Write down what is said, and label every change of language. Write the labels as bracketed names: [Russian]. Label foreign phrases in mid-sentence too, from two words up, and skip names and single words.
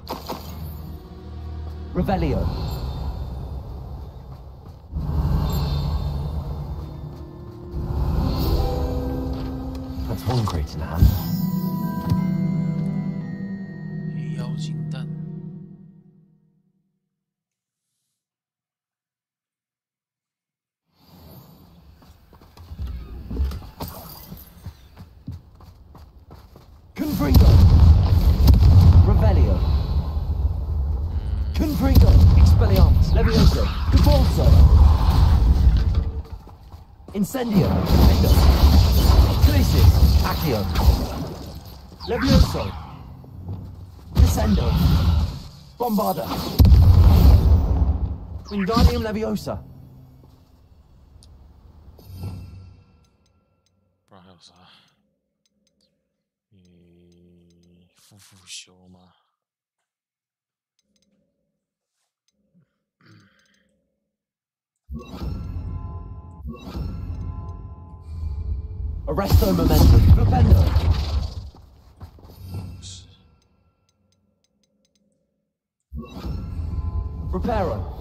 [English] Revelio. That's one crate in hand. [Chinese] 妖精蛋。 [Latin] Confringo! Revelio! Confringo! Expelliarmus! Levioso! Capulso! Incendio! Endo! Crisis! Accio! Levioso! Descendo! Bombarda! Wingardium Leviosa! [Chinese] 不知道还有啥？复修吗？ [Latin] Arresto momentum. Flipendo. Reparo.